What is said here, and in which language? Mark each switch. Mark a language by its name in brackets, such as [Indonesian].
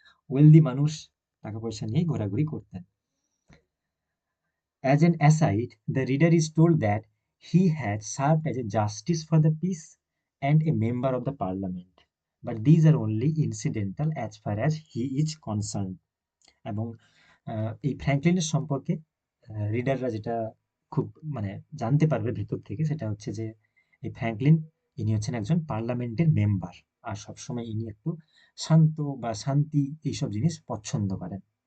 [Bangla] Wealthy মানুষ টাকা পয়সা নিয়ে ঘোরাঘুরি করতেন। [English] As an aside, the reader is told that he had served as a justice for the peace and a member of the parliament. But these are only incidental as far as he is concerned. [Bangla] এবং এই ফ্র্যাঙ্কলিনের সম্পর্কে রিডাররা যেটা খুব মানে জানতে পারবে ভেতর থেকে, সেটা হচ্ছে যে এই ফ্র্যাঙ্কলিন, ইনি হচ্ছেন একজন পার্লামেন্টের মেম্বার, আর সবসময় ইনি একটু শান্ত বা শান্তি এইসব জিনিস পছন্দ করেন।